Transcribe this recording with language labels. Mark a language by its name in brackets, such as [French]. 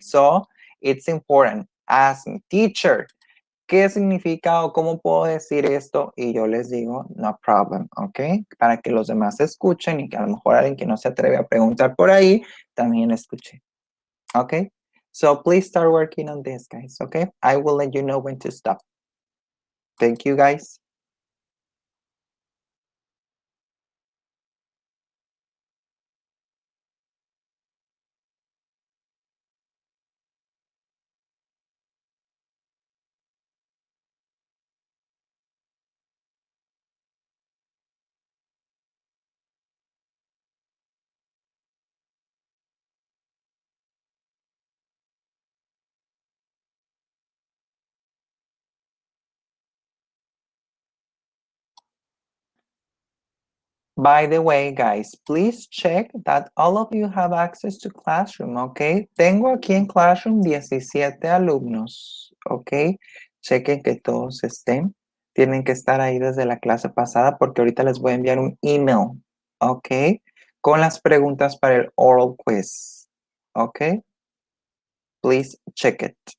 [English] So, it's important. Ask me, teacher, [Spanish] ¿qué significa o cómo puedo decir esto? Y yo les digo, [English] no problem, [Spanish] ¿ok? Para que los demás escuchen y que a lo mejor alguien que no se atreve a preguntar por ahí, también escuche, ¿ok? [English] So, please start working on this, guys, ¿ok? I will let you know when to stop. Thank you, guys. By the way, guys, please check that all of you have access to Classroom, ¿ok? [Spanish] Tengo aquí en Classroom 17 alumnos, ¿ok? Chequen que todos estén. Tienen que estar ahí desde la clase pasada porque ahorita les voy a enviar un email, ¿ok? Con las preguntas para el oral quiz, ¿ok? [English] Please check it.